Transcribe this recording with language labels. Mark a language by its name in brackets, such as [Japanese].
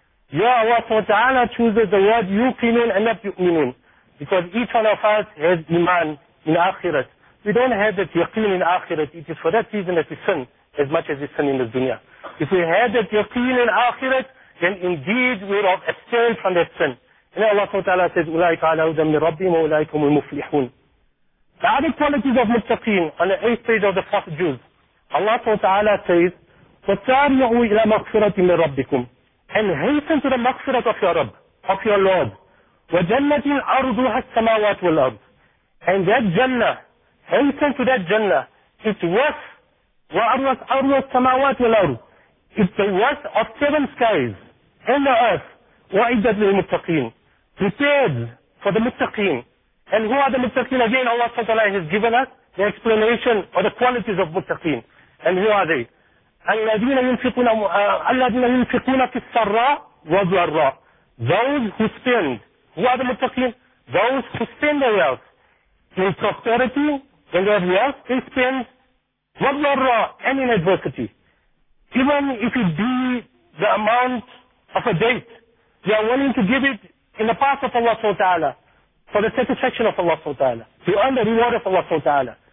[English] Ya Allah Subhanahu Wa Ta'ala chooses the word yuqinun and not yuqinun. Because each one of us has iman in Akhirat. We don't have that yaqeen in Akhirat. It is for that reason that we sin as much as we sin in the dunya. If we had that yaqeen in Akhirat, then indeed we would have abstained from that sin. And Allah Subhanahu Wa Ta'ala says, [Arabic] أُولَٰئِكَ عَلَىٰ هُدًى مِّن رَبِّهِمْ وَأُولَٰئِكَ الْمُفْلِحُونَ. [English] The other qualities of muttaqeen on the 8th page of the Prophet Jews, Allah Subhanahu Wa Ta'ala says, [Arabic] وَتَارِعُوا إِلَىٰ مَغْفِرَةٍ مِّن رَبِّكُمْ, [English] and hasten to the maghfirat of your Rabb, of your Lord. [Arabic] وَجَنَّةٍ أَرْضُهَا السَّمَاوَاتُ وَالْأَرْضِ, [English] and that Jannah, hasten to that Jannah, it's worth, [Arabic] وَأَرْضُهَا السَّمَاوَاتُ وَالْأَرْضِ, [English] it's the worth of seven skies and the earth. [Arabic] وَعِدَّةٍ لِلْمُتَّقِينَ, [English] prepared for the muttaqeen. And who are the muttaqeen? Again, Allah Subhanahu wa Ta'ala has given us the explanation or the qualities of muttaqeen. And who are they? [Arabic] الَّذِينَ يُنْفِقُونَ فِي السَّرَّى وَالضَّرَّى, [English] those who spend. Who are the muttaqeen? Those who spend their wealth. In prosperity, when they have wealth, they spend. وَالضَّرَّى, and in adversity. Even if it be the amount of a date, they are willing to give it in the path of Allah Subhanahu wa Ta'ala, for the satisfaction of Allah Subhanahu wa Ta'ala, to earn the reward of Allah Subhanahu wa Ta'ala.